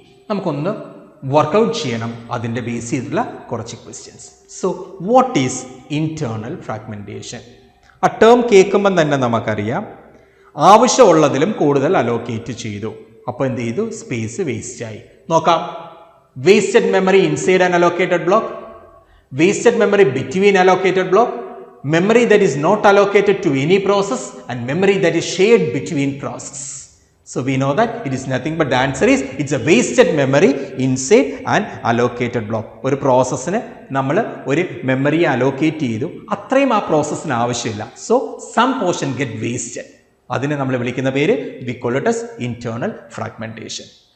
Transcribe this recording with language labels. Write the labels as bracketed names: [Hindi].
[Malayalam] നമുക്കൊന്ന് വർക്കൗട്ട് ചെയ്യണം അതിൻ്റെ ബേസ് ചെയ്തിട്ടുള്ള കുറച്ച് questions. So what is internal fragmentation? ആ ടേം കേൾക്കുമ്പം തന്നെ നമുക്കറിയാം ആവശ്യമുള്ളതിലും കൂടുതൽ അലോക്കേറ്റ് ചെയ്തു. അപ്പോൾ എന്ത് ചെയ്തു? സ്പേസ് വേസ്റ്റ് ആയി. നോക്കാം. [English] Wasted memory inside an allocated block, wasted memory between allocated block, memory that is not allocated to any process, and memory that is shared between process. So we know that it is nothing but the answer is it's a wasted memory inside an allocated block. [Malayalam] ഒരു പ്രോസസ്സിന് നമ്മൾ ഒരു memory allocate ചെയ്തു, അത്രയും ആ പ്രോസസ്സിന് ആവശ്യമില്ല. [English] So some portion get wasted. [Malayalam] അതിനെ നമ്മൾ വിളിക്കുന്ന പേര് [English] we call it as internal fragmentation.